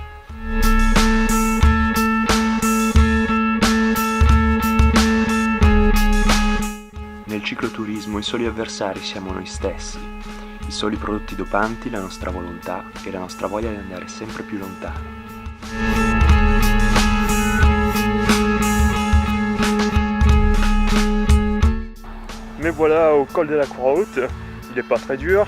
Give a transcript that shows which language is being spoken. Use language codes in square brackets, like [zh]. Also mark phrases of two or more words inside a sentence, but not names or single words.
[it] Nel cicloturismo i soli avversari siamo noi stessi, i soli prodotti dopanti la nostra volontà e la nostra voglia di andare sempre più lontano. [fr] Me voilà au col de la Croix-Haute, il n'est pas très dur.